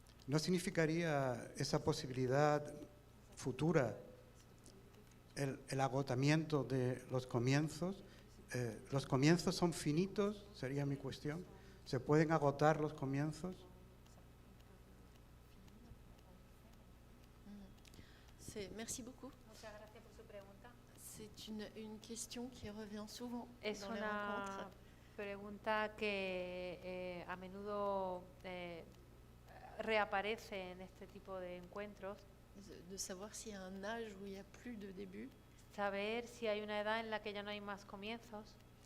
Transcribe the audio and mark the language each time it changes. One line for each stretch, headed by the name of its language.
Spanish: ¿no significaría esa posibilidad futura el agotamiento de los comienzos? ¿Los comienzos son finitos? Sería mi cuestión. ¿Se pueden agotar los comienzos?
French: Merci beaucoup.
Spanish: Muchas gracias por su pregunta.
French: C'est une question qui revient souvent
Spanish: Es
French: dans les
Spanish: una
French: rencontres.
Spanish: pregunta que a menudo reaparece en este tipo de encuentros.
French: De savoir s'il y a un âge où il n'y a plus de début.
Spanish: Saber si hay una edad en la que ya no hay más comienzos.